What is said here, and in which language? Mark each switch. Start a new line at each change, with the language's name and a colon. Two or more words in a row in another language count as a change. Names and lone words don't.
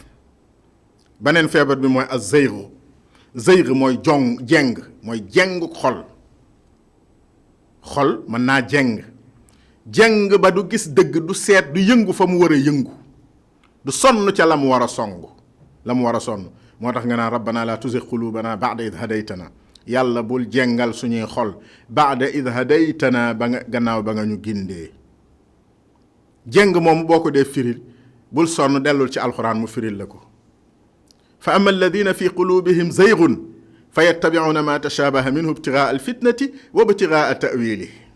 Wolof: beneen feebar bi mooy az-zayg. zayg mooy jeng, mooy jengu xol. xol mën naa jeng ba du gis dëgg, du seet, du yëngu fa mu war a yëngu, du sonn ca la mu war a sonn. moo tax nga naan
Arabic: ربنا لا تزغ قلوبنا بعد إذ هديتنا.
Wolof: yàlla bul jengal suñuy xol
Arabic: بعد إذ هديتنا,
Wolof: ba nga gannaaw ba nga ñu gindee. jeng moom boo ko dee firil bul sonn, dellul ci alxuraan mu firil la ko.
Arabic: فأما الذين في قلوبهم زيغ فيتبعون ما تشابه منه ابتغاء الفتنة وابتغاء تأويله.